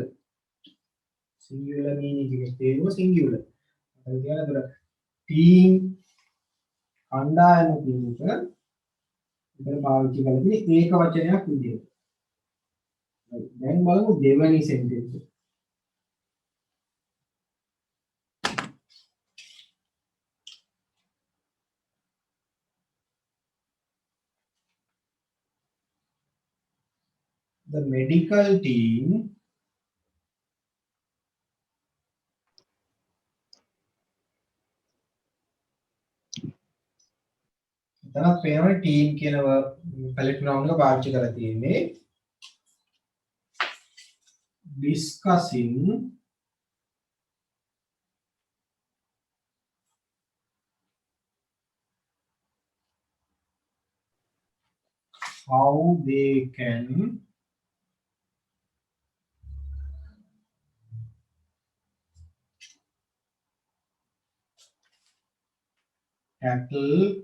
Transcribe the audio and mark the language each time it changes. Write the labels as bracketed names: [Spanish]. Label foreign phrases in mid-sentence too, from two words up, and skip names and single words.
[English] singular meaning [Sinhala] එකේ තේරුම singular. හරි කියලාද? team කණ්ඩායම කියන එක ඉතින් පාවිච්චි කරලා තියෙන්නේ ඒක වචනයක් විදියට. දැන් බලමු දෙවෙනි sentence එක. [English] The medical team [Sinhala] එතනත් පේනවා team කියන [English] collective noun [Sinhala] එක පාවිච්චි කරලා තියෙන්නේ [English] discussing how they can tackle